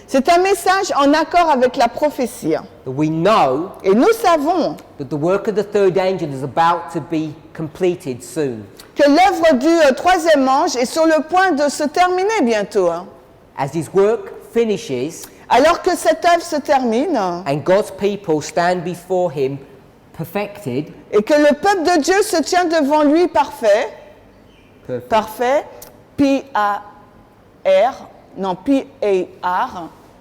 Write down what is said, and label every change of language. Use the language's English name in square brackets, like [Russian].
[French] C'est un message en accord avec la prophétie. [English] That we know [French] Et nous savons [English] that the work of the third angel is about to be completed soon. [French] que l'œuvre du troisième ange est sur le point de se terminer bientôt. [English] As his work finishes [French] Alors que cette œuvre se termine [English] and God's people stand before him perfected, [French] et que le peuple de Dieu se tient devant lui parfait, parfait, P-A-R, non, P-A-R-F-A-I-T.